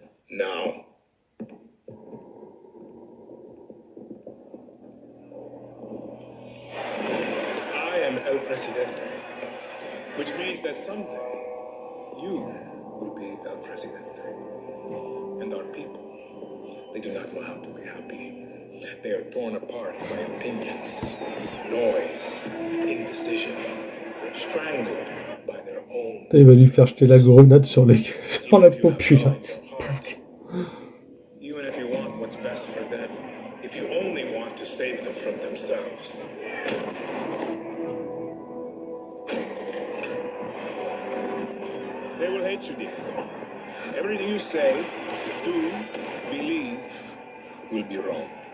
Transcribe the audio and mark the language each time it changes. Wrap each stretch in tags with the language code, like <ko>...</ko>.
<en>Now, I am El Presidente, which means that someday you will be El Presidente. And our people, they do not know how to be happy. They are torn apart by opinions, noise, indecision, strangled by their own.</en> <fr>Il va lui faire jeter la grenade sur la populace.</fr> <en>Even if you want what's best for them, if you only want to save them from themselves. They will hate you, Diego. Everything you say, do, believe, will be wrong.</en>